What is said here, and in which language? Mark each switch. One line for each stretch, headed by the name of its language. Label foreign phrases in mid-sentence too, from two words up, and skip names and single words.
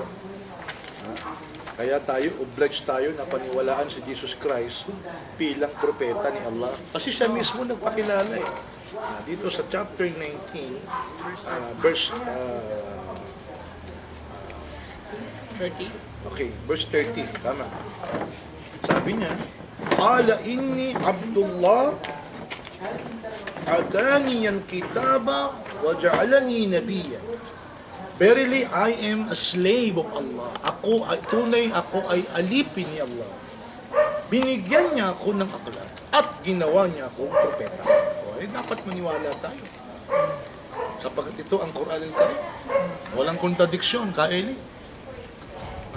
Filipino: Kaya tayo, obliged tayo na paniwalaan si Jesus Christ bilang propeta ni Allah. Kasi siya mismo nagpakilala eh. Dito sa chapter 19, verse 30. okay, verse 30, tama. Sabi niya,
Arabic: قال إني عبد الله آتاني الكتاب وجعلني نبيا.
English: Verily, I am a slave of Allah.
Filipino: Ako ay alipin ni Allah. Binigyan niya ako ng aklat at ginawa niya akong propeta. Dapat maniwala tayo. Sapagkat ito ang Quran al-Karim. Walang kontradiksyon, Kaeli. Ha?